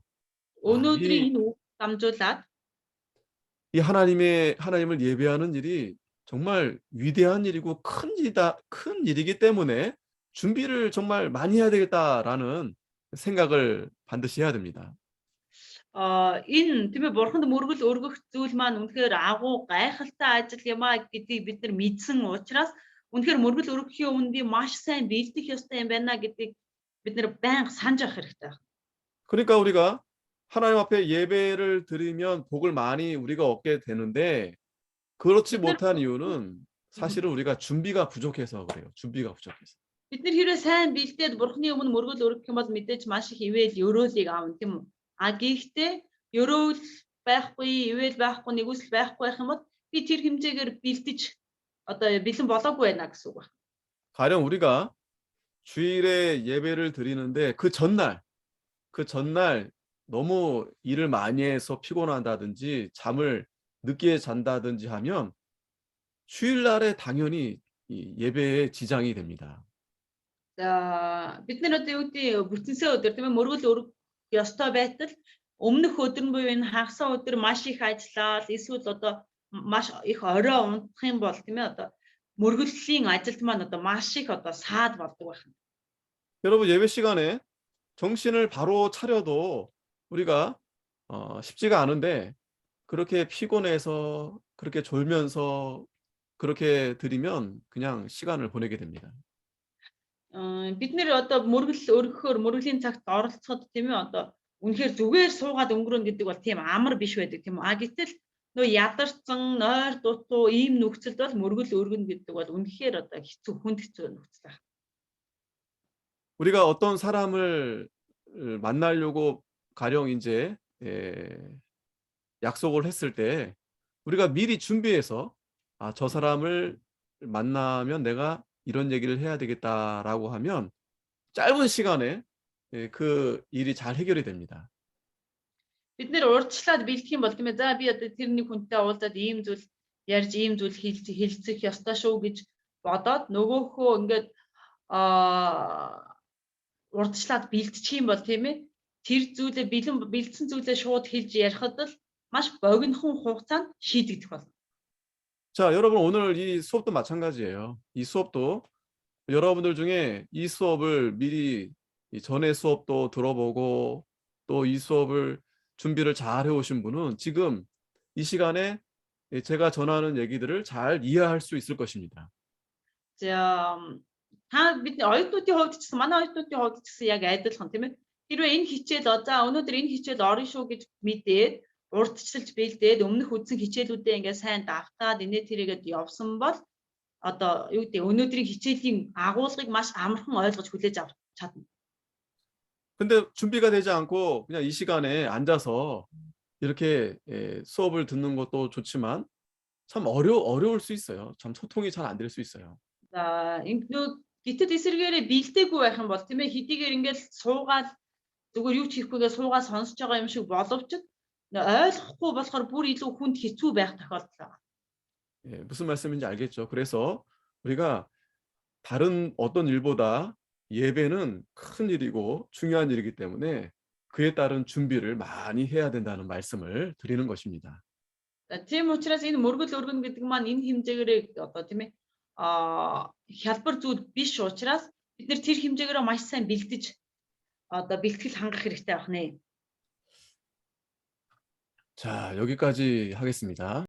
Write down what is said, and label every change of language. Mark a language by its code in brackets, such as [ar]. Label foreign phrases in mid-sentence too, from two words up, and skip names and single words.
[mn] Өнөөдрийн энэ үг дамжуулаад [ko] 이 하나님을 예배하는 일이 정말 위대한 일이고 큰 일이기 때문에 준비를 정말 많이 해야 되겠다라는 생각을 반드시 해야 됩니다. [mn] энэ тийм ээ бурханд мөргөл өргөх зүйл маань үнэхээр агуу гайхалтай ажил юм а гэдгийг бид нар мэдсэн учраас үнэхээр мөргөл өргөхийн өмнө би маш сайн бэлдэх ёстой юм байна гэдгийг бид нар байнга санаж авах хэрэгтэй. [ko] 그러니까 우리가 하나님 앞에 예배를 드리면 복을 많이 우리가 얻게 되는데 그렇지 못한 이유는 사실은 우리가 준비가 부족해서 그래요. 준비가 부족해서. [mn] Бид нар хэрвээ сайн бэлдээд бурхны өмнө мөргөл өргөх юм бол мэдээж маш их ивэл ёроолыг аавн тийм үү. Гэхдээ ёроол байхгүй, ивэл байхгүй, нэгүсэл байхгүй байх юм бол би тэр хэмжээгээр бэлдэж одоо бэлэн болоогүй байна гэсэн үг байна. [ko] 가령 우리가 주일에 예배를 드리는데 그 전날 너무 일을 많이 해서 피곤하다든지 잠을 늦게 잔다든지 하면 주일날에 당연히 이 예배에 지장이 됩니다. [mn] За бид нар одоо юу гэдэг бүтэнсээ өдөр тийм ээ мөргөл өргөх ёстой байтал өмнөх өдөр нь буюу энэ хагас өдөр маш их ажиллаад эсвэл одоо маш их орой унтах юм бол тийм ээ одоо мөргөлийн ажилд маань одоо маш их одоо саад болдог байна. [ko] 여러분 예배 시간에 정신을 바로 차려도 우리가 쉽지가 않은데 그렇게 피곤해서 그렇게 졸면서 그렇게 드리면 그냥 시간을 보내게 됩니다. [mn] Бид нэр одоо мөргөл өргөхөөр мөргөлийн цагт оролцоход тийм ээ одоо үнэхээр зүгээр суугаад өнгөрөн гэдэг бол тийм амар биш байдаг тийм үү. Гэтэл нөө ядарсан, нойр дутуу ийм нөхцөлд бол мөргөл өргөнө гэдэг бол үнэхээр одоо хэцүү хүнд хэцүү нөхцөл байна. [ko] 우리가 어떤 사람을 만나려고 가령 이제 약속을 했을 때 우리가 미리 준비해서 저 사람을 만나면 내가 이런 얘기를 해야 되겠다라고 하면 짧은 시간에 그 일이 잘 해결이 됩니다. [mn] Бид нэр урьдчилаад бэлдэх юм бол тийм ээ за би одоо тэрний хүнтэй уулзаад ийм зүйл ярьж ийм зүйл хэлцэх ёстой шүү гэж бодоод нөгөөхөө ингээд урдчлаад бэлдчих юм бол тийм ээ тэр зүйлээ бэлдсэн зүйлээ шууд хэлж ярихад л маш богинохон хугацаанд шийдэгдэх болно. [ko] 자, 여러분 오늘 이 수업도 마찬가지예요. 이 수업도 여러분들 중에 이 수업을 미리 이 전에 수업도 들어보고 또 이 수업을 준비를 잘 해오신 분은 지금 이 시간에 제가 전하는 얘기들을 잘 이해할 수 있을 것입니다. [mn] За та бидний оюутнуудын хувьд ч гэсэн манай оюутнуудын хувьд ч гэсэн яг адилхан тийм ээ. Хэрвээ энэ хичээл өнөөдөр энэ хичээл орно шүү гэж мэдээд урдчилж бэлдээд өмнөх үзсэн хичээлүүдээ ингээд сайн давтаад инээ тэрийгэд явсан бол одоо юу гэдэг өнөөдрийн хичээлийн агуулгыг маш амархан ойлгож хүлээж авч чадна. [ko] 근데 준비가 되지 않고 그냥 이 시간에 앉아서 이렇게 수업을 듣는 것도 좋지만 참 어려울 수 있어요. 참 소통이 잘 안 될 수 있어요. [mn] За гэтэл эсэргээрээ бэлдээгүй байх юм бол тийм ээ хэдийгээр ингээд суугаад зүгээр юу ч хийхгүйгээ суугаад сонсож байгаа юм шиг боловч ойлгохгүй болохоор бүр илүү хүнд хэцүү байх тохиолдол байна. [ko] 예, 무슨 말씀인지 알겠죠? 그래서 우리가 다른 어떤 일보다 예배는 큰 일이고 중요한 일이기 때문에 그에 따른 준비를 많이 해야 된다는 말씀을 드리는 것입니다. [mn] Тийм учраас энэ мөргөл өргөн гэдэг маань энэ хэмжээгээр одоо тийм ээ хялбар зүйл биш учраас бид нэр тэр хэмжээгээр маш сайн бэлтгэл хангах хэрэгтэй байна. [ko] 자, 여기까지 하겠습니다.